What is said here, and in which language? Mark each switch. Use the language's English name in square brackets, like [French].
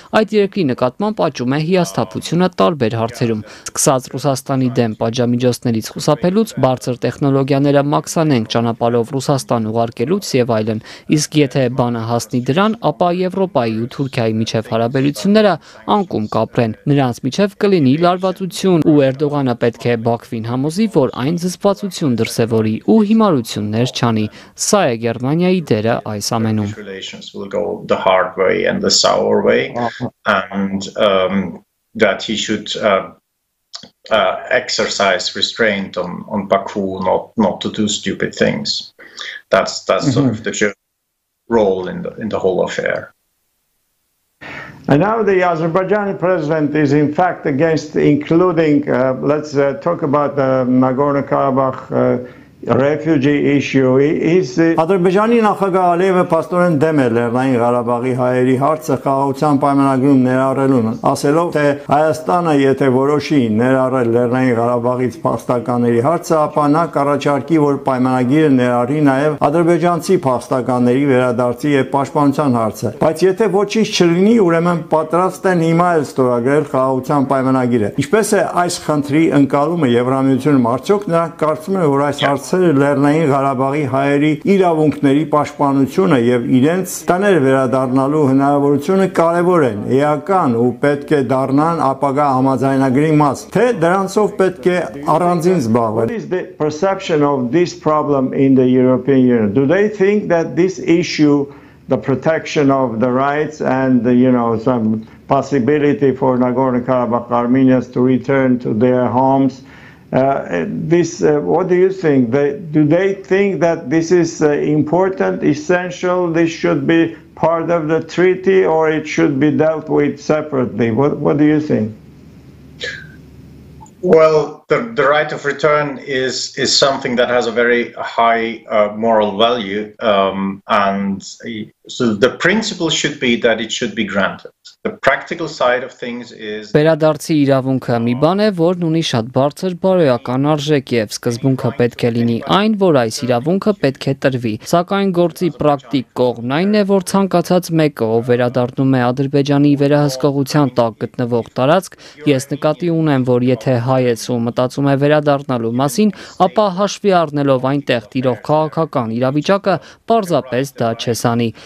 [Armenian] այդ երկրի նկատմամբ աճում է հիասթափությունը տարբեր հարցերում։ Սկսած Ռուսաստանի դեմ պատժամիջոցներից խուսափելուց, բարձր տեխնոլոգիաները մաքսանենգ ճանապարհով Ռուսաստան ուղարկելուց եւ այլն։ Իսկ եթե բանը հասնի դրան, ապա Եվրոպայի ու Թուրքիայի միջև հարաբերությունները անկում կապրեն։ Նրանց միջև կլինի լարվածություն ու Էրդողանը պետք է Բաքվին համոզի, որ այն զսպվածություն դրսևորի ու հիմարություններ չանի։ Սա է Գերմանիայի դերը այս ամենում։ [English] The hard way and the sour way, and that he should exercise restraint on Baku not to do stupid things. That's sort of the role in the whole affair. And now the Azerbaijani president is in fact against including, let's talk about the Nagorno-Karabakh refugee issue. [Armenian] Ադրբեջանի նախագահ Ալիևը պաստորեն դեմ է Լեռնային Ղարաբաղի հայերի հարցը խաղաղության պայմանագրում ներառելուն, ասելով, թե Հայաստանը եթե որոշի ներառել Լեռնային Ղարաբաղից փախստականների հարցը, ապա նա կառաջարկի, որ պայմանագիրը ներառի նաև ադրբեջանցի փախստականների վերադարձի եւ պաշտպանության հարցը։ Բայց եթե ոչինչ չլինի, ուրեմն պատրաստ են հիմա էլ ստորագրել խաղաղության պայմանագիրը։ Ինչպես է այս խնդրի ընկալումը Եվրամիությունում, արդյոք նրանք կարծում են, որ այս հարցը Լեռնային Ղարաբաղի հայերի իրավունքների պաշտպանությունը եւ իրենց տաներ վերադառնալու հնարավորությունը կարեւոր են, էական ու պետք է դառնան ապագա համաձայնագրի մաս, թե դրանցով պետք է առանձին զբաղվել։ [English] What is the perception of this problem in the European Union? Do they think that this issue, the protection of the rights and some possibility for Nagorno-Karabakh Armenians to return to their homes What do you think? Do they think that this is important, essential, this should be part of the treaty, or it should be dealt with separately? What do you think? Well, the right of return is something that has a very high moral value, and so the principle should be that it should be granted. The practical side of things is [Armenian] Վերադարձի իրավունքը մի բան է, որն ունի շատ բարձր բարոյական արժեք եւ սկզբունքը պետք է լինի այն, որ այս իրավունքը պետք է տրվի։ Սակայն գործի պրակտիկ կողմն այն է, որ ցանկացած մեկը, ով վերադառնում է Ադրբեջանի վերահսկողության տակ գտնվող տարածք, ես նկատի ունեմ, որ եթե հայ է ու մտածում է վերադառնալու մասին, ապա հաշվի առնելով այնտեղ տիրող քաղաքական իրավիճակը, պարզապես դա չեսանի։